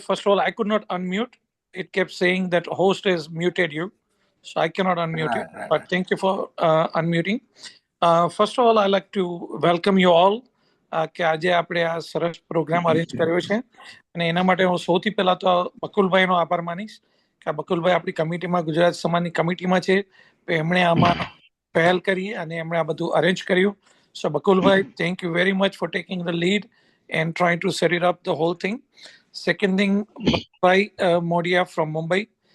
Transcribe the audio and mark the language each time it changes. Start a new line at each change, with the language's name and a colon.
English: First of all, I could not unmute. It kept saying that host has muted you. So I cannot unmute you. But thank you for unmuting. First of all, I'd like to welcome you all.
Gujarati: કે આજે આપણે આ સરસ programme arrange કર્યો છે અને એના માટે હું સૌથી પહેલા તો બકુલભાઈનો આભાર માનીશ કે બકુલભાઈ આપણી કમિટીમાં, ગુજરાત સમાજની કમિટીમાં છે, તો એમણે આમાં પહેલ કરી અને એમણે આ બધું અરેન્જ કર્યું.
English: So Bakulbhai, thank you very much for taking the lead and trying to set it up, the whole thing. Second thing, by Modia from Mumbai.